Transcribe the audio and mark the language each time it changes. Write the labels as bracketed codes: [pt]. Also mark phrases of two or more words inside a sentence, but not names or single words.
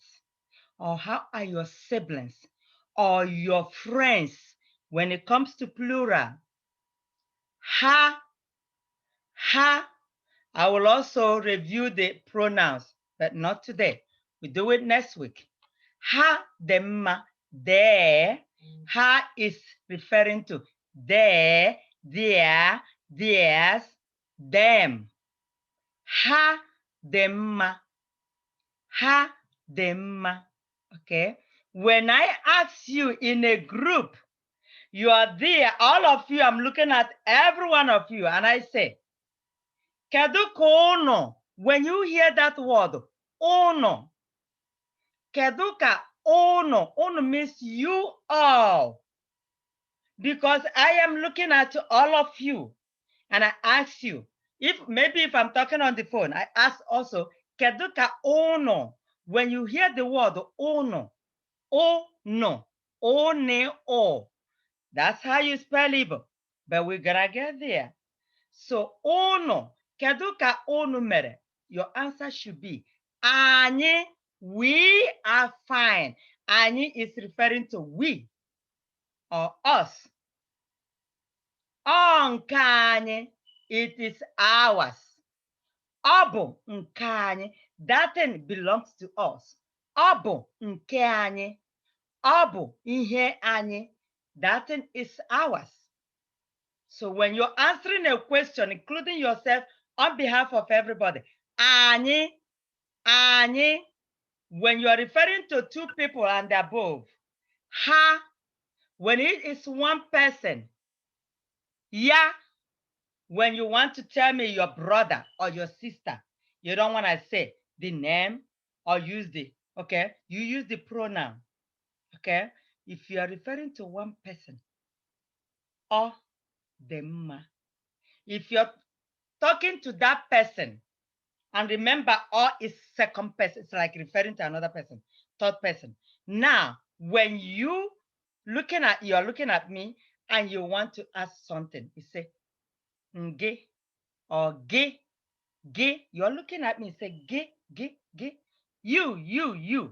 [en] Or how are your siblings? Or your friends? When it comes to plural, ha, I will also review the pronouns, but not today. We do it next week. [ig] Ha dị mma, [en] there. Ha is referring to their, theirs, them. [ig] Ha dị mma. Ha dị mma. [en] Okay. When I ask you in a group, you are there, all of you, I'm looking at every one of you, and I say, [ig] kedu ka unu? [en] When you hear that word, [ig] unu, kedu ka unu? [en] Unu means you all. Because I am looking at all of you, and I ask you, if I'm talking on the phone, I ask also, [ig] kedu ka unu? [en] When you hear the word unu, no, one, o. That's how you spell Igbo, but we're gonna get there. So, [ig] unu, kedu ka unu mere? [en] Your answer should be, anyị, we are fine. Anyị is referring to we or us. [ig] Ọ nke anyị, [en] it is ours. [ig] Ọ bụ nke anyị, [en] that thing belongs to us. [ig] Ọ bụ nke anyị. Ọ bụ ihe anyị, [en] that thing is ours. So when you're answering a question, including yourself, on behalf of everybody, anyị, when you're referring to two people and above, ha, when it is one person, ya, when you want to tell me your brother or your sister, you don't want to say the name or use the, okay, you use the pronoun, okay? If you are referring to one person, [ig] ọ dị mma. [en] If you're talking to that person, and remember, or is second person, it's like referring to another person, third person. Now, when you're looking at me and you want to ask something, you say, nge or ge, you're looking at me, say, ge, you.